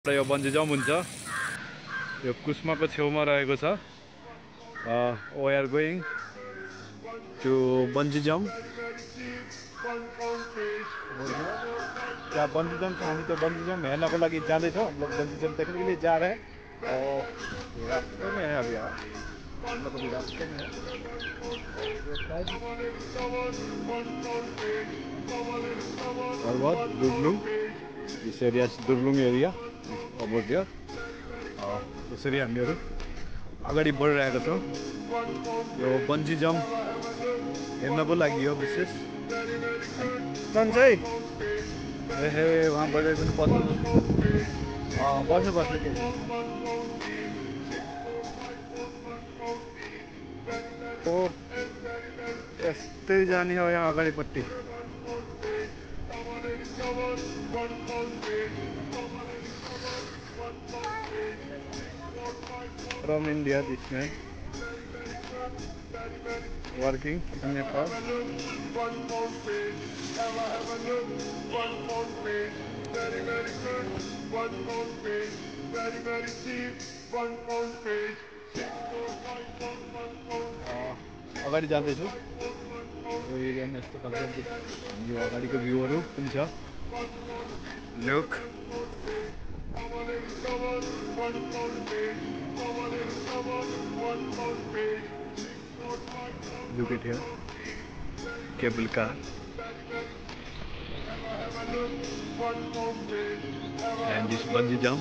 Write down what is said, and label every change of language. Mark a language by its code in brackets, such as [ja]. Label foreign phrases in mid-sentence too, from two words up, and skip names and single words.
[ne] यो [en] bungee jump [ne] हुन्छ। यो कुस्माको छेउमा रहेको छ। [en] we are going to bungee jump. [ne] त्यहाँ [en] bungee jump [ne] छ, हामी त्यो [en] bungee jump [ne] हेर्नको लागि जाँदैछौँ। [hi] हम लोग [en] bungee jump [hi] देखने के लिए जा रहे हैं और रास्ते में है अभी हम लोग अभी रास्ते में है। और बहुत [en] दुर्लुङ, this area is Durlung area over there. [ne] त्यसरी हामीहरू अगाडि बढिरहेका छौँ। यो [en] bungee jump [ne] हेर्नको लागि हो विशेष। सन्च है ए वहाँ बढे पनि बस्नु बस्नु बस्नु के हो यस्तै जाने हो यहाँ अगाडिपट्टि। [en] From India, this man working in Nepal. [ne] अगाडि जाँदैछु। यो एरियामा यस्तो खालको यो अगाडिको भ्यूहरू पनि छ। [en] लुक look at here, cable car and this bungee jump.